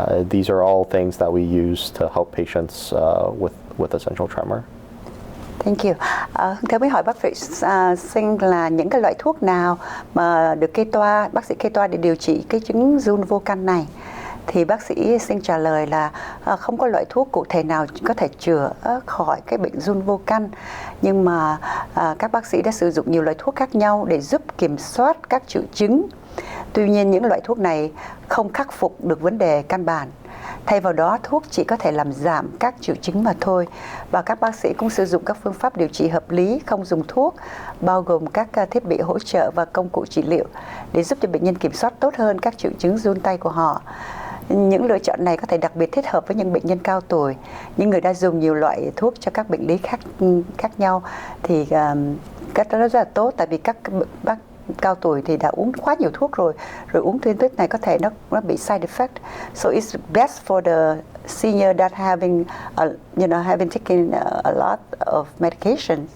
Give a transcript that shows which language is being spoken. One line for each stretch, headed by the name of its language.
English: These are all things that we use to help patients with essential tremor. Thank you.
Vietnamese: Theo mới hỏi bác sĩ Xing là những cái loại thuốc nào mà được bác sĩ kê toa để điều trị cái chứng run vô căn này. Thì bác sĩ Xing trả lời là không có loại thuốc cụ thể nào có thể chữa khỏi cái bệnh run vô căn, nhưng mà các bác sĩ đã sử dụng nhiều loại thuốc khác nhau để giúp kiểm soát các triệu chứng. Tuy nhiên những loại thuốc này không khắc phục được vấn đề căn bản. Thay vào đó, thuốc chỉ có thể làm giảm các triệu chứng mà thôi. Và các bác sĩ cũng sử dụng các phương pháp điều trị hợp lý, không dùng thuốc, bao gồm các thiết bị hỗ trợ và công cụ trị liệu để giúp cho bệnh nhân kiểm soát tốt hơn các triệu chứng run tay của họ. Những lựa chọn này có thể đặc biệt thích hợp với những bệnh nhân cao tuổi, những người đã dùng nhiều loại thuốc cho các bệnh lý khác nhau. Thì cách đó rất là tốt, tại vì các bác cao tuổi thì đã uống quá nhiều thuốc rồi uống thêm thuốc này có thể nó bị side effect.
English: So it's best for the senior that having taken a lot of medication.